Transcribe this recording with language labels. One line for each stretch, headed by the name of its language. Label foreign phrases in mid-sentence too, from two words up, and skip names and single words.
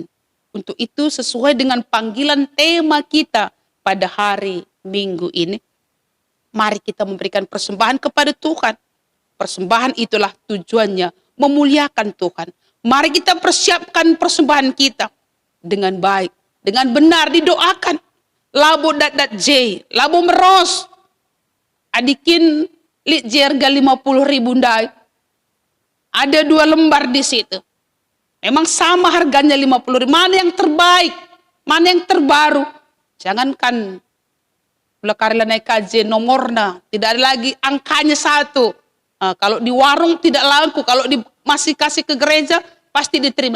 Indonesian: Untuk itu sesuai dengan panggilan tema kita pada hari Minggu ini, mari kita memberikan persembahan kepada Tuhan. Persembahan itulah tujuannya memuliakan Tuhan. Mari kita persiapkan persembahan kita dengan baik, dengan benar, didoakan.
Batak Karo: Labo dat J, labo meros, adikin lit jerga 50.000 ndai.
Indonesian: Ada 2 lembar di situ. Memang sama harganya 50.000. Mana yang terbaik? Mana yang terbaru? Jangankan belakari naik kaji nomornya, tidak ada lagi angkanya 1. Nah, kalau di warung tidak laku, kalau masih kasih ke gereja pasti diterima.